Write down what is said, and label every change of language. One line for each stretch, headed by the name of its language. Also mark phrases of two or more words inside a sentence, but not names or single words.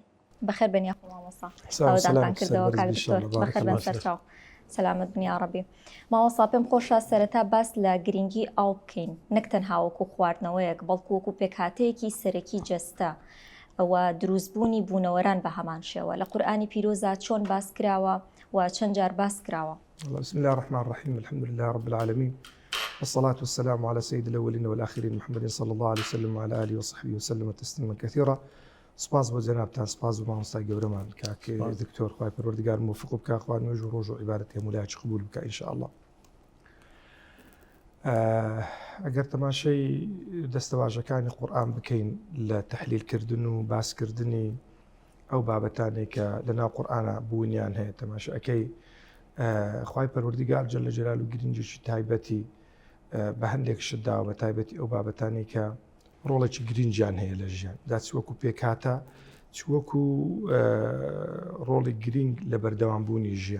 Central Kurdish: بەخێر بن یاخۆ مامۆستا ساودانتان کردەوە کاک دکتۆر بەخێر بن سەرچاو سەلامت بن یا ڕەبی. مامۆستا پێم خۆشە سەرەتا باس لە گرنگی ئاو بکەین نەک تەنها وەکو خواردنەوەیەک بەڵکو وەکو پێکهاتەیەکی سەرەکی جەستە ئەوە دروستبوونی بوونەوەران بە هەمان شێوە لە قورئانی پیرۆزە چۆن باس کراوە و چەند جار باس کراوە.
Arabic: بسم الله الرحمن الرحيم الحمد لله رب العالمين والصلاة والسلام على سيد الأولين والآخرين محمد صلى الله عليه وسلم وعلى آله وصحبه وسلم تسليما كثيرا.
Central Kurdish: سپاس بۆ جەنابتان سپاس بۆ مامۆستای گەورەمان کاک دکتۆر خوای پەروەردگار موفق بکە خوا نوێژ و ڕۆژ و عیبادەت هەموولایەکی قبول بکە ئینشاءالله. ئەگەر تەماشای دەستەواژەکانی قورئان بکەین لە تەحلیلکردن و باسکردنی ئەو بابەتانەی کە لەناو قورئانە بوونیان هەیە تەماشاکەی خوای پەروەردگار جەل جەلالوو گرنگێکی تایبەتی بە هەندێک شتدا و بە تایبەتی ئەو بابەتانی کە ڕۆڵێکی گرنگیان هەیە لە ژیان دا چ وەکو پێکاتە چ وەکو ڕۆڵی گرنگ لە بەردەوامبوونی ژیان.